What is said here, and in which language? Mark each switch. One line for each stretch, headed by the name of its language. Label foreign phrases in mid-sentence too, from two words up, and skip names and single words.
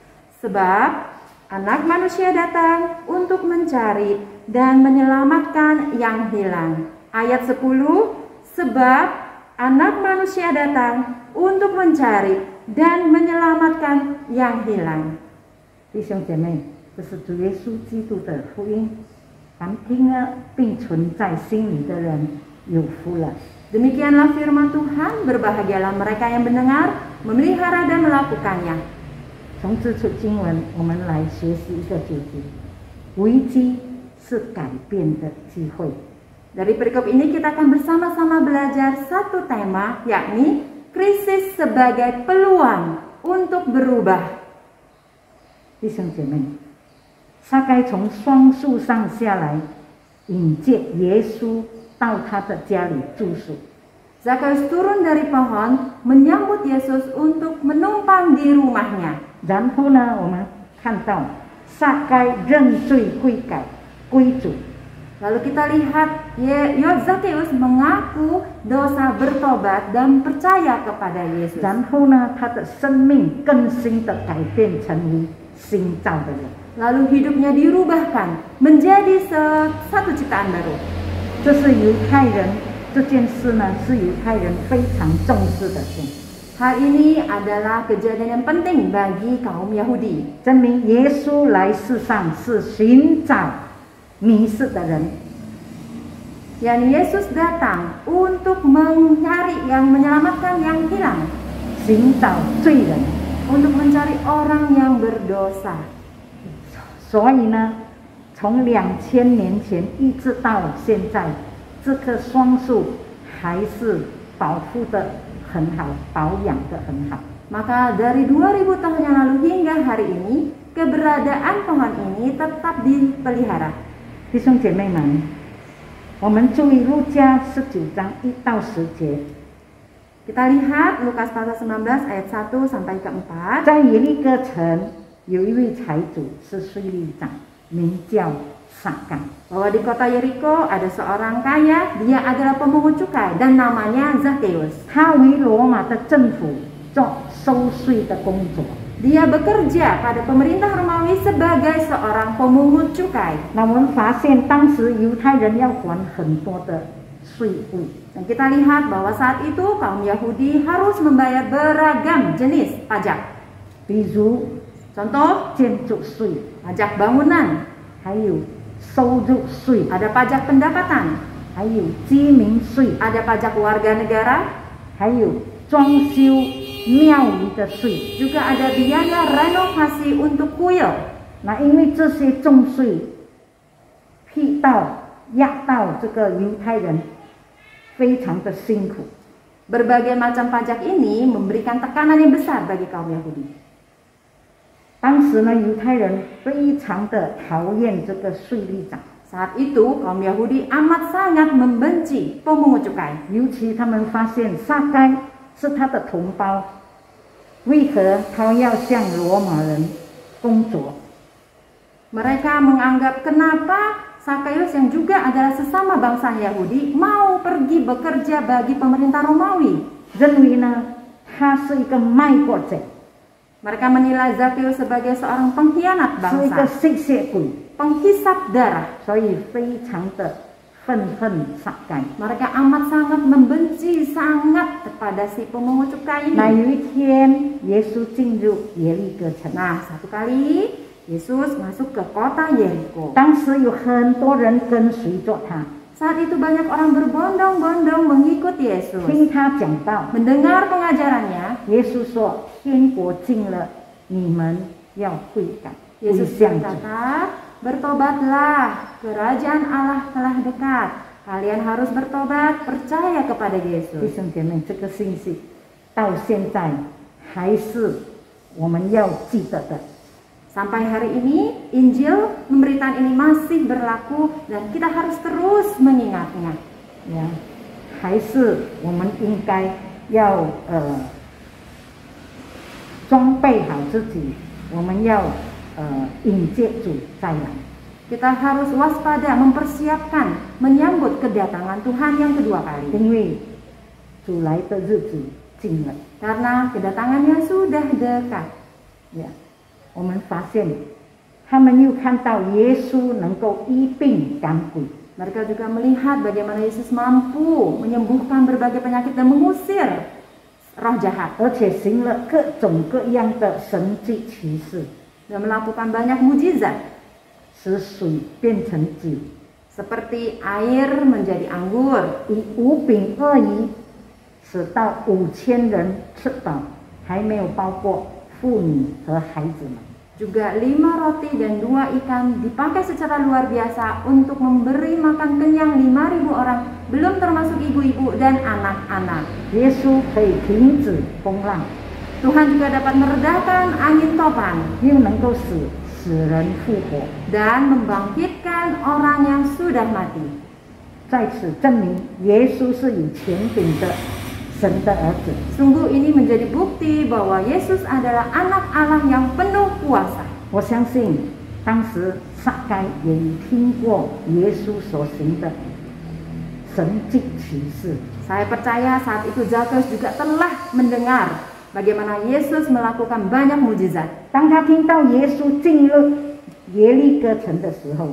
Indonesian: Sebab Anak Manusia datang untuk mencari dan menyelamatkan yang hilang." Ayat 10, sebab Anak Manusia datang untuk mencari dan menyelamatkan yang hilang.
Chinese: 弟兄姐妹，这是主耶稣基督的福音，凡听了并存在心里的人有福了。
Indonesian: Demikianlah firman Tuhan, berbahagialah mereka yang mendengar, memelihara dan melakukannya.
Chinese: 从这处经文，我们来学习一个主题：危机是改变的机会。
Indonesian: Dari perikop ini kita akan bersama-sama belajar satu tema, yakni krisis sebagai peluang untuk berubah.
Chinese: 弟兄姐妹，撒该从双树上下来，迎接耶稣到他的家里住宿。
Indonesian: Zakeus turun dari pohon menyambut Yesus untuk menumpang di rumahnya.
Chinese: 然后呢，我们看到撒该认罪悔改归主。
Indonesian: Lalu kita lihat Zakeus mengaku dosa, bertobat dan percaya kepada Yesus.
Chinese: 然后呢，他的生命更新的改变成为新造的人。
Indonesian: Lalu hidupnya dirubahkan menjadi satu ciptaan baru.
Chinese: 这是犹太人这件事呢，是犹太人非常重视的事。
Indonesian: Hal ini adalah kejadian yang penting bagi kaum Yahudi.
Chinese: 证明耶稣来世上是寻找迷失的人。
Indonesian: Yani Yesus datang untuk mencari yang menyelamatkan yang hilang.
Chinese: 寻找罪人。
Indonesian: Untuk mencari orang yang berdosa.
Chinese: 所以呢，从2000年前一直到现在，这棵双树还是保护得很好，保养得很好。
Indonesian: Maka dari 2000 tahun yang lalu hingga hari ini, keberadaan pohon ini tetap dipelihara.
Chinese: 弟兄姐妹们，我们注意路加19章1到10节。
Indonesian: Kita lihat Lukas pasal 19 ayat 1 sampai ke 4.
Chinese: 在耶利哥城有一位财主是税吏长，名叫撒该。
Indonesian: Bahwa di kota Yeriko ada seorang kaya, dia adalah pemungut cukai dan namanya Zakeus.
Chinese: 他为罗马的政府做收税的工作。
Indonesian: Dia bekerja pada pemerintah Romawi sebagai seorang pemungut cukai.
Chinese: 那我们发现当时犹太人要还很多的税务。
Indonesian: Dan kita lihat bahwa saat itu kaum Yahudi harus membayar beragam jenis pajak.
Chinese: 比如
Indonesian: Contoh,
Chinese: 建筑税，
Indonesian: pajak bangunan,
Chinese: 还有收入税，
Indonesian: ada pajak pendapatan,
Chinese: 还有居民税，
Indonesian: ada pajak warga negara,
Chinese: 还有装修庙宇的税，
Indonesian: juga ada biaya renovasi untuk kuil.
Chinese: 那因为这些重税压到这个犹太人非常的辛苦。
Indonesian: Berbagai macam pajak ini memberikan tekanan yang besar bagi kaum Yahudi.
Chinese: 当时呢，犹太人非常的讨厌这个税吏长。
Indonesian: Saat itu kaum Yahudi amat sangat membenci pemungut cukai.
Chinese: 尤其他们发现撒该是他的同胞，为何他要向罗马人工作？
Indonesian: Mereka menganggap kenapa Zakheus yang juga adalah sesama bangsa Yahudi mau pergi bekerja bagi pemerintah Romawi.
Chinese: 认为呢，他是一个卖国者，
Indonesian: Mereka menilai Zakheus sebagai seorang pengkhianat
Chinese: 是一个
Indonesian: bangsa,
Chinese: 吸血鬼，
Indonesian: penghisap darah.
Chinese: 所以非常的愤恨撒该。
Indonesian: Mereka amat sangat membenci sangat kepada si pemungut cukai
Chinese: 那
Indonesian: ini.
Chinese: 有一天，耶稣进入耶利哥城，
Indonesian: Nah, satu kali Yesus masuk ke kota Yeriko.
Chinese: 当时有很多人跟随着他，
Indonesian: Saat itu banyak orang berbondong-bondong mengikut Yesus.
Chinese: 听他讲道。
Indonesian: Mendengar pengajarannya,
Chinese: 耶稣说：“天国近了，你们要悔改，归
Indonesian: Yesus
Chinese: 向主。”
Indonesian: berkata, bertobatlah, kerajaan Allah telah dekat. Kalian harus bertobat, percaya kepada
Chinese: 弟
Indonesian: Yesus.
Chinese: 兄姐妹，这个信息到现在还是我们要记得的。
Indonesian: Sampai hari ini, Injil pemberitaan ini masih berlaku dan kita harus terus mengingatnya.
Chinese: 呀，还是我们应该要装备好自己，我们要迎接主再来。
Indonesian: Kita harus waspada, mempersiapkan, menyambut kedatangan Tuhan yang kedua kali.
Chinese: 因为主来的日子近了。
Indonesian: Karena kedatangannya sudah dekat.
Chinese: 呀，我们发现他们又看到耶稣能够医病赶鬼。
Indonesian: Mereka juga melihat bagaimana Yesus mampu menyembuhkan berbagai penyakit dan mengusir roh jahat.
Chinese: 而且行了各种各样的神迹奇事，
Indonesian: Dan melakukan banyak mujizat.
Chinese: 使水变成酒，
Indonesian: Seperti air menjadi anggur.
Chinese: 以5饼2鱼使到5000人吃饱，还没有包括妇女和孩子们。
Indonesian: Juga 5 roti dan 2 ikan dipakai secara luar biasa untuk memberi makan kenyang 5.000 orang, belum termasuk ibu-ibu dan anak-anak.
Chinese: 耶稣可以停止风浪，
Indonesian: Tuhan juga dapat meredakan angin topan
Chinese: 又能够使人复活，
Indonesian: dan membangkitkan orang yang sudah mati.
Chinese: 在此证明耶稣是有权柄的神的儿子。
Indonesian: Sungguh ini menjadi bukti bahwa Yesus adalah anak Allah yang penuh kuasa.
Chinese: 我相信当时撒该也听过耶稣所行的神迹奇事。
Indonesian: Saya percaya saat itu Zakheus juga telah mendengar bagaimana Yesus melakukan banyak mujizat.
Chinese: 当他听到耶稣进入耶利哥城的时候，